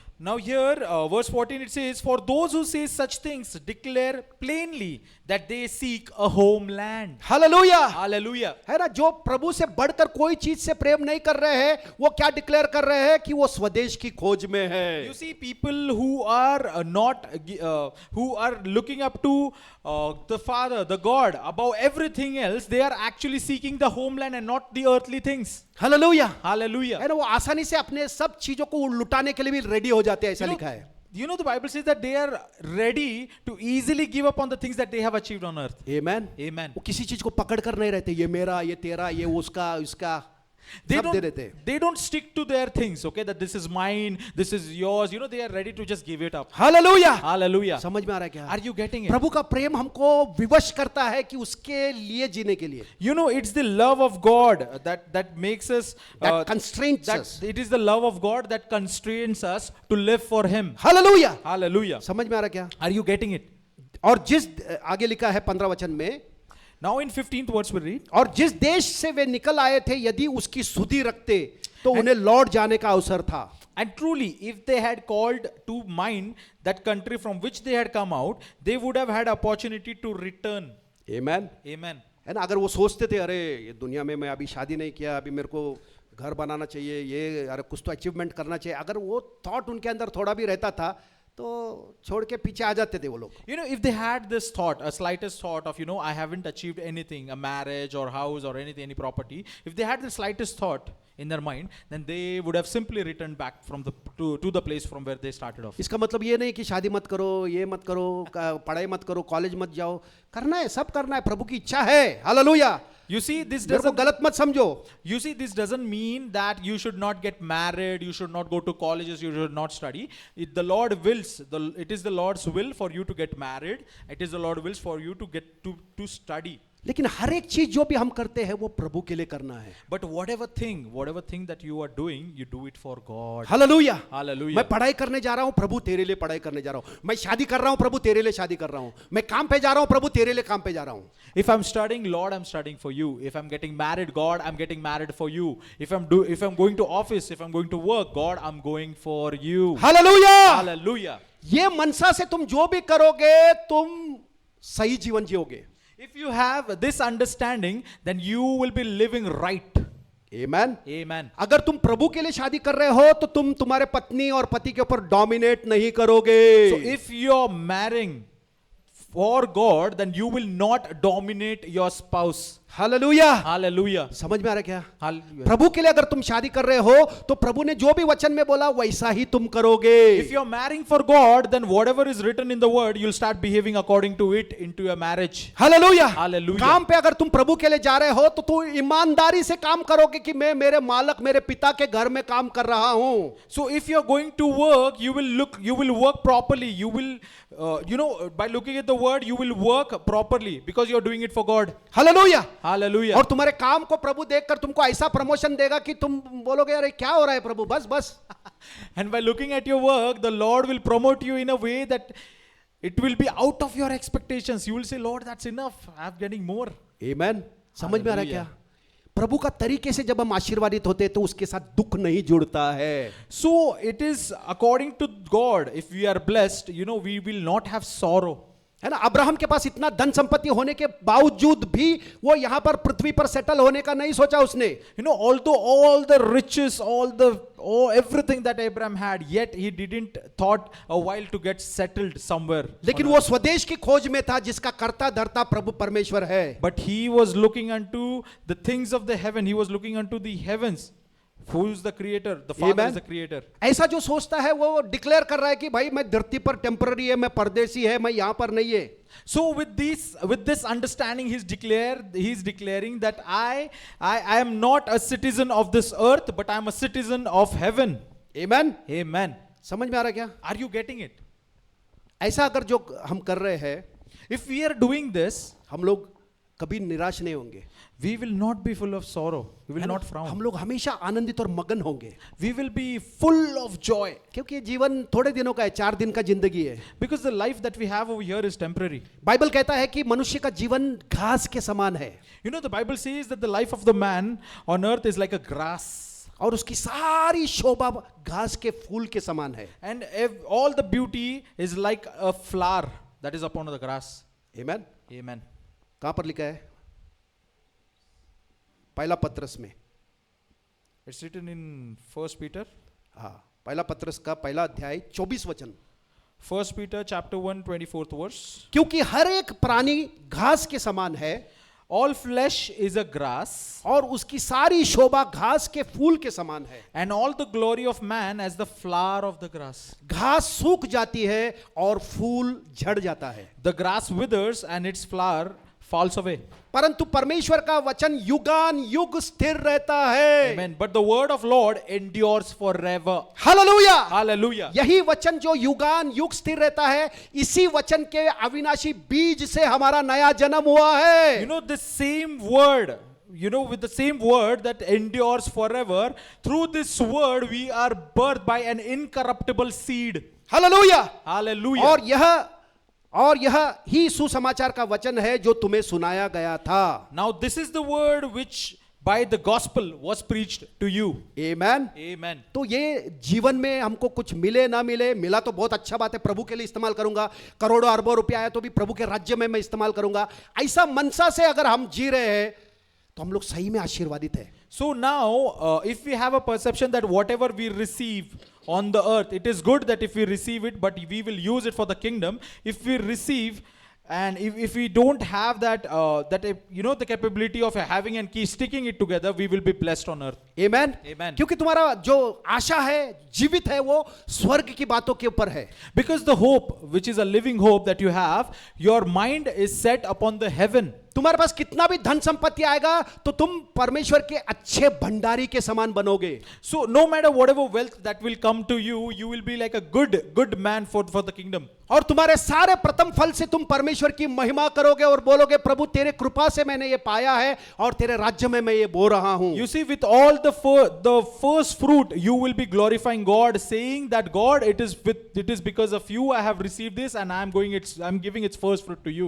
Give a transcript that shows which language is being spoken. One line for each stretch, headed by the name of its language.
English: Now here, verse 14 it says, for those who say such things declare plainly that they seek a homeland.
Hindi: Hallelujah,
English: Hallelujah.
Hindi: है ना, जो प्रभु से बढ़कर कोई चीज से प्रेम नहीं कर रहे हैं वो क्या डिक्लेयर कर रहे हैं कि वो स्वदेश की खोज में है।
English: You see, people who are who are looking up to the Father, the God, above everything else, they are actually seeking the homeland and not the earthly things.
Hindi: Hallelujah,
English: Hallelujah.
Hindi: है ना, वो आसानी से अपने सब चीजों को लुटाने के लिए भी रेडी हो जाते हैं, ऐसा लिखा है।
English: You know, the Bible says that they are ready to easily give up on the things that they have achieved on earth.
Hindi: Amen,
English: Amen.
Hindi: वो किसी चीज को पकड़ कर नहीं रहते, ये मेरा, ये तेरा, ये उसका, इसका, सब दे देते।
English: They don't stick to their things, okay, that this is mine, this is yours. You know, they are ready to just give it up.
Hindi: Hallelujah,
English: Hallelujah.
Hindi: समझ में आ रहा है क्या?
English: Are you getting it?
Hindi: प्रभु का प्रेम हमको विवश करता है कि उसके लिए जीने के लिए,
English: You know, it's the love of God that makes us, that constrains that us। it is the love of God that constrains us to live for Him.
Hindi: Hallelujah,
English: Hallelujah.
Hindi: समझ में आ रहा है क्या?
English: Are you getting it?
Hindi: और जिस आगे लिखा है 15 वचन में,
English: Now in 15th verse we read,
Hindi: और जिस देश से वे निकल आए थे यदि उसकी सुधि रखते तो उन्हें लौट जाने का अवसर था।
English: and truly, if they had called to mind that country from which they had come out, they would have had opportunity to return.
Hindi: Amen,
English: Amen.
Hindi: है ना, अगर वो सोचते थे अरे ये दुनिया में मैं अभी शादी नहीं किया, अभी मेरे को घर बनाना चाहिए, ये अरे कुछ तो अचीवमेंट करना चाहिए, अगर वो थॉट उनके अंदर थोड़ा भी रहता था तो छोड़ के पीछे आ जाते थे वो लोग।
English: You know, if they had this thought, a slightest thought of, you know, I haven't achieved anything, a marriage or house or anything, any property, if they had the slightest thought in their mind, then they would have simply returned back from to the place from where they started off.
Hindi: इसका मतलब ये नहीं कि शादी मत करो, ये मत करो, पढ़ाई मत करो, कॉलेज मत जाओ, करना है, सब करना है, प्रभु की इच्छा है। हालेलुया,
English: You see, this
Hindi: मेरे को
English: doesn't
Hindi: गलत मत समझो।
English: You see, this doesn't mean that you should not get married, you should not go to colleges, you should not study. The Lord wills, it is the Lord's will for you to get married. It is the Lord's wills for you to get to study.
Hindi: लेकिन हर एक चीज जो भी हम करते हैं वो प्रभु के लिए करना है।
English: But whatever thing that you are doing, you do it for God.
Hindi: Hallelujah,
English: Hallelujah.
Hindi: मैं पढ़ाई करने जा रहा हूं, प्रभु तेरे लिए पढ़ाई करने जा रहा हूं। मैं शादी कर रहा हूं, प्रभु तेरे लिए शादी कर रहा हूं। मैं काम पे जा रहा हूं, प्रभु तेरे लिए काम पे जा रहा हूं।
English: If I'm studying, Lord, I'm studying for you. If I'm getting married, God, I'm getting married for you. If I'm going to office, if I'm going to work, God, I'm going for you.
Hindi: Hallelujah,
English: Hallelujah.
Hindi: ये मनसा से तुम जो भी करोगे तुम सही जीवन जियोगे।
English: If you have this understanding, then you will be living right.
Hindi: Amen,
English: Amen.
Hindi: अगर तुम प्रभु के लिए शादी कर रहे हो तो तुम तुम्हारे पत्नी और पति के ऊपर डोमिनेट नहीं करोगे।
English: So if you're marrying for God, then you will not dominate your spouse.
Hindi: Hallelujah,
English: Hallelujah.
Hindi: समझ में आ रहा है क्या?
English: Hallelujah.
Hindi: प्रभु के लिए अगर तुम शादी कर रहे हो तो प्रभु ने जो भी वचन में बोला वैसा ही तुम करोगे।
English: If you're marrying for God, then whatever is written in the word, you'll start behaving according to it into your marriage.
Hindi: Hallelujah,
English: Hallelujah.
Hindi: काम पे अगर तुम प्रभु के लिए जा रहे हो तो तुम ईमानदारी से काम करोगे कि मैं मेरे मालक मेरे पिता के घर में काम कर रहा हूं।
English: So if you're going to work, you will work properly. You will, by looking at the word, you will work properly because you're doing it for God.
Hindi: Hallelujah,
English: Hallelujah.
Hindi: और तुम्हारे काम को प्रभु देखकर तुमको ऐसा प्रमोशन देगा कि तुम बोलोगे अरे क्या हो रहा है प्रभु, बस बस।
English: And by looking at your work, the Lord will promote you in a way that it will be out of your expectations. You will say, Lord, that's enough. I'm getting more.
Hindi: आमेन, समझ में आ रहा है क्या?
English: Hallelujah.
Hindi: प्रभु का तरीके से जब हम आशीर्वादित होते हैं तो उसके साथ दुख नहीं जुड़ता है।
English: So it is according to God. If we are blessed, we will not have sorrow.
Hindi: है ना, अब्राहम के पास इतना धन संपत्ति होने के बावजूद भी वो यहां पर पृथ्वी पर सेटल होने का नहीं सोचा उसने.
English: You know, although all the riches, everything that Abraham had, yet he didn't thought a while to get settled somewhere. लेकिन वो स्वदेश की खोज में था जिसका कर्ता धर्ता प्रभु परमेश्वर है. But he was looking unto the things of the heaven. He was looking unto the heavens. Who is the creator? The Father Amen. is the creator.
Hindi: ऐसा जो सोचता है वो डिक्लेयर कर रहा है कि भाई मैं धरती पर टेम्पररी है, मैं परदेसी है, मैं यहां पर नहीं है.
English: So with this understanding, he's declaring that I am not a citizen of this earth, but I am a citizen of heaven. Amen. Amen.
Hindi: समझ में आ रहा है क्या?
English: Are you getting it?
Hindi: ऐसा अगर जो हम कर रहे हैं,
English: If we are doing this,
Hindi: हम लोग कभी निराश नहीं होंगे.
English: we will not be full of sorrow. We will not frown.
Hindi: हम लोग हमेशा आनंदित और मगन होंगे.
English: We will be full of joy.
Hindi: क्योंकि ये जीवन थोड़े दिनों का है, 4 दिन का जिंदगी है.
English: Because the life that we have over here is temporary.
Hindi: Bible कहता है कि मनुष्य का जीवन घास के समान है.
English: You know, the Bible says that the life of the man on earth is like a grass.
Hindi: और उसकी सारी शोभा घास के फूल के समान है.
English: And all the beauty is like a flower that is upon the grass. Amen. Amen.
Hindi: कहां पर लिखा है? पहला पत्रस में.
English: It's written in 1 Peter.
Hindi: हाँ, पहला पत्रस का पहला अध्याय 24 वचन.
English: 1 Peter chapter 1 24th verse.
Hindi: क्योंकि हर एक प्राणी घास के समान है
English: All flesh is a grass,
Hindi: और उसकी सारी शोभा घास के फूल के समान है.
English: and all the glory of man as the flower of the grass.
Hindi: घास सूख जाती है और फूल झड़ जाता है,
English: The grass withers and its flower falls away.
Hindi: परंतु परमेश्वर का वचन युगान युग स्थिर रहता है.
English: Amen. But the word of Lord endures forever.
Hindi: Hallelujah.
English: Hallelujah.
Hindi: यही वचन जो युगान युग स्थिर रहता है, इसी वचन के अविनाशी बीज से हमारा नया जन्म हुआ है.
English: You know, the same word, with the same word that endures forever, through this word we are birthed by an incorruptible seed.
Hindi: Hallelujah.
English: Hallelujah.
Hindi: और यह ही सुसमाचार का वचन है जो तुम्हें सुनाया गया था.
English: Now this is the word which by the gospel was preached to you. Amen. Amen.
Hindi: तो ये जीवन में हमको कुछ मिले ना मिले, मिला तो बहुत अच्छा बात है, प्रभु के लिए इस्तेमाल करूंगा. करोड़ों अरबों रुपया आया तो भी प्रभु के राज्य में मैं इस्तेमाल करूंगा. ऐसा मनसा से अगर हम जी रहे हैं तो हम लोग सही में आशीर्वादित है.
English: So now, if we have a perception that whatever we receive on the earth, it is good that if we receive it, but we will use it for the kingdom. If we receive, and if we don't have that, the capability of having and sticking it together, we will be blessed on earth. Amen. Amen.
Hindi: क्योंकि तुम्हारा जो आशा है, जीवित है, वो स्वर्ग की बातों के ऊपर है.
English: Because the hope, which is a living hope that you have, your mind is set upon the heaven.
Hindi: तुम्हारे पास कितना भी धन संपत्ति आएगा तो तुम परमेश्वर के अच्छे भंडारी के समान बनोगे.
English: So no matter whatever wealth that will come to you, you will be like a good man for the kingdom.
Hindi: और तुम्हारे सारे प्रथम फल से तुम परमेश्वर की महिमा करोगे और बोलोगे प्रभु तेरे कृपा से मैंने ये पाया है और तेरे राज्य में मैं ये बो रहा हूं.
English: You see, with all the first fruit, you will be glorifying God, saying that God, it is because of you I have received this, and I'm giving its first fruit to you.